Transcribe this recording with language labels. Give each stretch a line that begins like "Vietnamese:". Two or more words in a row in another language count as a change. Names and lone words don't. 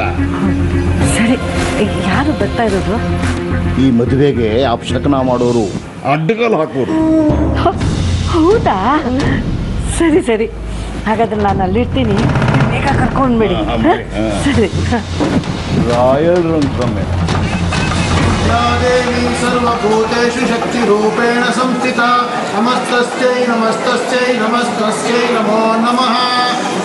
Kannada: ಸರಿ, ಯಾರು ಬರ್ತಾ ಇರೋದು? ಈ ಮದುವೆಗೆ ಅಪಶಕನ ಮಾಡೋರು, ಅಡ್ಡಗಲ್ ಹಾಕೋರು. ಹೌದಾ? ಸರಿ ಸರಿ, ಹಾಗಾದ್ರೆ ನಾನು ಅಲ್ಲಿರ್ತೀನಿ, ಬೇಗ ಕರ್ಕೊಂಡ್ಬಿಡಿ. ಸರಿ. ರಾಯಲ್ ರಂಗಸ್ವಾಮಿ.
Sanskrit: देवी सर्वभूतेषु शक्तिरूपेण संस्थिता नमस्तस्यै नमस्तस्यै नमस्तस्यै नमो नमः।